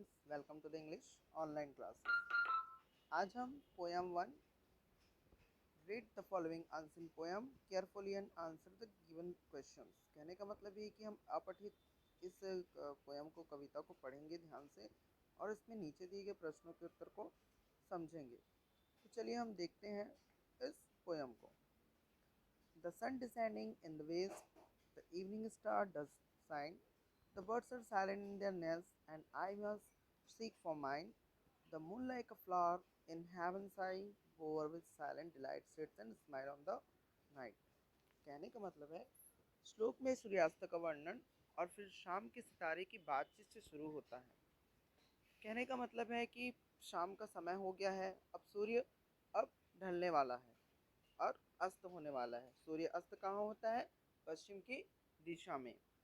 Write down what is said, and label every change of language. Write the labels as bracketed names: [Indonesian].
[English] Welcome to the English online classes. [Hindi] आज हम [English] Poem 1 read the following answer poem carefully and answer the given questions. [Hindi] कहने का मतलब ये कि हम अपठित इस पोयम को, कविता को पढ़ेंगे ध्यान से और इसमें नीचे दिए गए प्रश्नों के उत्तर को समझेंगे। तो चलिए हम देखते हैं इस पोयम को। [English] The sun descending in the west, the evening star does shine. The birds are silent in their nests, and I must seek for mine. The moon like a flower in heaven's eye, over with silent delight sits and smile on the night. [Hindi] कहने का मतलब है, श्लोक में सूर्यास्त का वर्णन और फिर शाम के सितारे की बातचीत से शुरू होता है। कहने का मतलब है कि शाम का समय हो गया है, अब सूर्य अब ढलने वाला है और अस्त होने वाला है। सूर्य अस्त कहाँ होता है? पश्चिम की दिशा में।